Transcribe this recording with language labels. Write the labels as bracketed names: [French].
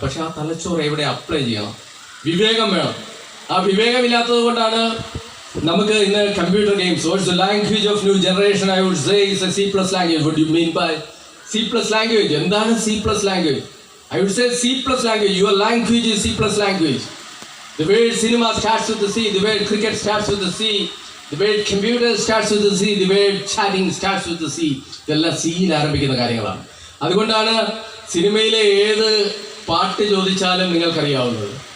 [Malayalam] പക്ഷെ ആ തലച്ചോറ് എവിടെ അപ്ലൈ ചെയ്യണം? വിവേകം വേണം. ആ വിവേകമില്ലാത്തത് കൊണ്ടാണ് നമുക്ക് ഇന്ന് computer games. [English] What's the language of new generation? I would say is a C+ language. What you mean by C+ language? [Malayalam] എന്താണ് C+ language? [English] I would say C+ language, your language is C+ language. The word cinema starts with the C, the word cricket starts with the C, the word computer starts with the C, the word chatting starts with the C. [Malayalam] ഇതെല്ലാം സിയിൽ ആരംഭിക്കുന്ന കാര്യങ്ങളാണ്. അതുകൊണ്ടാണ് സിനിമയിലെ ഏത് പാട്ട് ചോദിച്ചാലും നിങ്ങൾക്കറിയാവുന്നത്.